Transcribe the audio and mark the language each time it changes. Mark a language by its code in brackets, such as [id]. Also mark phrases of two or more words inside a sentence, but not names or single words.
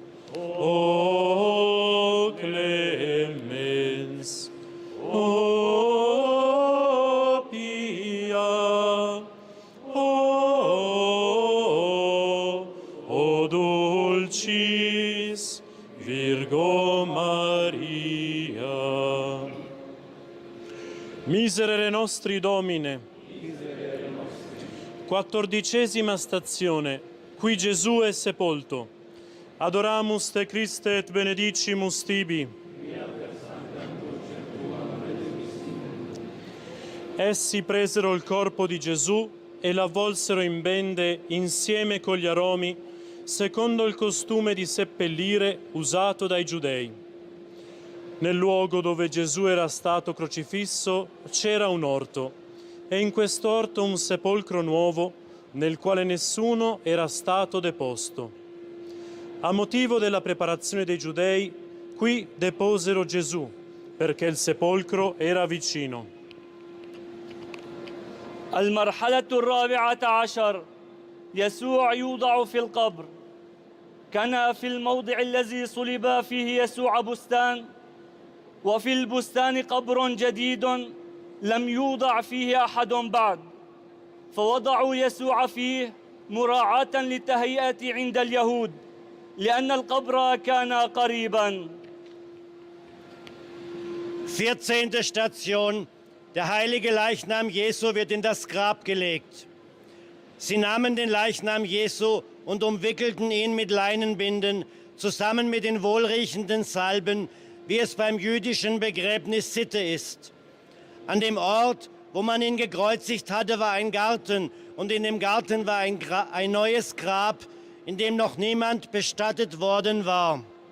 [la] O clemens, o pia, o dulcis Virgo Maria. Miserere nostri Domine. [it] 14ª stazione, qui Gesù è sepolto. [la] Adoramus te Christe et benedicimus tibi. [it] Essi presero il corpo di Gesù e l'avvolsero in bende insieme con gli aromi, secondo il costume di seppellire usato dai giudei. Nel luogo dove Gesù era stato crocifisso c'era un orto, e in quest'orto un sepolcro nuovo, nel quale nessuno era stato deposto. A motivo della preparazione dei giudei, qui deposero Gesù, perché il sepolcro era vicino. [ar] المرحلة الرابعة عشر يسوع يوضع في القبر. كان في الموضع الذي صلب فيه يسوع بستان، وفي البستان قبر جديد لم يوضع فيه أحد بعد، فوضعوا يسوع فيه مراعاة للتهيئة عند اليهود لأن القبر كان قريبا. [de] 14. Station. Der heilige Leichnam Jesu wird in das Grab gelegt. Sie nahmen den Leichnam Jesu und umwickelten ihn mit Leinenbinden, zusammen mit den wohlriechenden Salben, wie es beim jüdischen Begräbnis Sitte ist. An dem Ort, wo man ihn gekreuzigt hatte, war ein Garten, und in dem Garten war ein neues Grab, in dem noch niemand bestattet worden war.